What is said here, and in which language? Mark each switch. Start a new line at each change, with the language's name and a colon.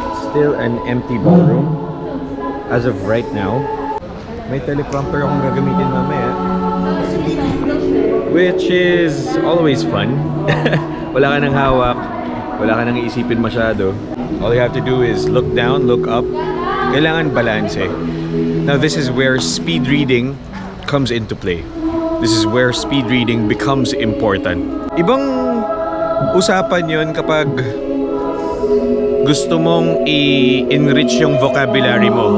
English: Still an empty ballroom as of right now.
Filipino: May teleprompter akong gagamitin mamaya,
English: which is always fun.
Filipino: Wala ka nang hawak, wala ka nang iisipin masyado.
English: All you have to do is look down, look up.
Filipino: Kailangan balance eh.
English: Now this is where speed reading comes into play. This is where speed reading becomes important.
Filipino: Ibang usapan yon kapag gusto mong i-enrich yung vocabulary mo.